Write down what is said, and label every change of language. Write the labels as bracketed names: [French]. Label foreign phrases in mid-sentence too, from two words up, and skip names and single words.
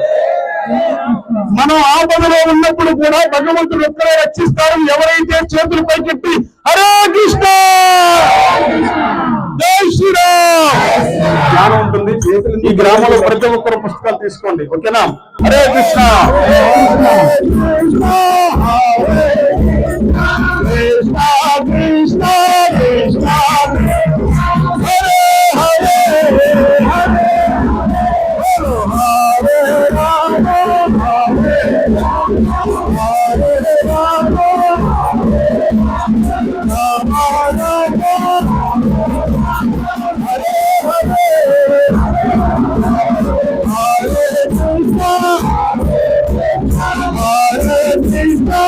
[Telugu] మనం ఆపదలో ఉన్నప్పుడు కూడా భగవంతుడు ఒక్కరే రక్షిస్తారని ఎవరైతే చేతులు పైకెత్తి హరే కృష్ణ జై శ్రీరామ్ జ్ఞానం ఉంటుంది. ఈ గ్రామంలో ప్రతి ఒక్కరు పుస్తకాలు తీసుకోండి, ఓకేనా? [Sanskrit] హరే కృష్ణ కృష్ణ కృష్ణ హరే హరే హరే హరే రామ హరే రామ రామ రామ హరే హరే హరే కృష్ణ హరే కృష్ణ